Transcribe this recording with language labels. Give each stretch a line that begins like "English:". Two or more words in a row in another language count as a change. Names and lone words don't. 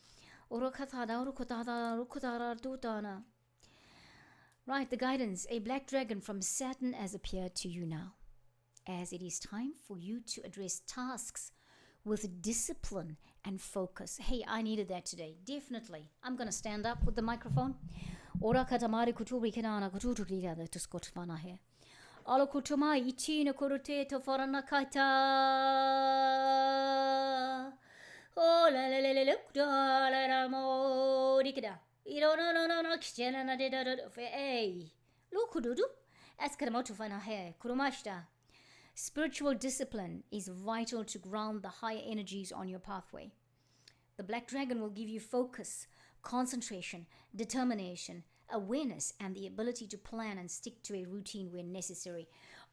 English: Right, the guidance. A black dragon from Saturn has appeared to you now, as it is time for you to address tasks with discipline and focus. Hey, I needed that today, definitely. I'm going to stand up with the microphone. Oh la la la la look da la la mo dikida. Iro no no no no kishena na de da da fe ei. Lukududu. Askaramotu fana he kurumashta. Spiritual discipline is vital to ground the higher energies on your pathway. The black dragon will give you focus, concentration, determination, awareness, and the ability to plan and stick to a routine when necessary.